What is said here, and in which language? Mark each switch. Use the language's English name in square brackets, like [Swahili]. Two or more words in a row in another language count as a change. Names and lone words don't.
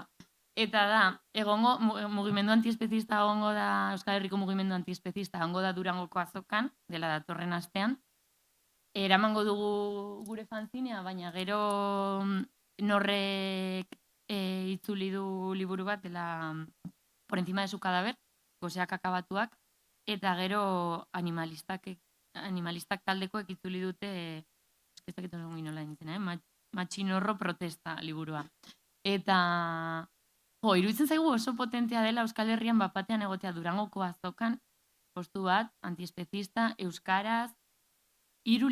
[Basque] Eta da, egongo, mugimendu antiespezista egongo da, Euskal Herriko mugimendu antiespezista egongo da Durangoko azokan, dela datorren astean. Eramango dugu gure fanzinea, baina gero norrek itzuli du liburu bat, dela Por encima de su cadáver, goseak akabatuak, eta gero animalistak taldekoek itzuli dute, ez dakit oso nola nintzen, matxinorro protesta liburua. Eta, iruditzen zaigu oso potentea dela Euskal Herrian bapatean egotea Durangoko azokan, postu bat, antiespezista, euskaraz, 3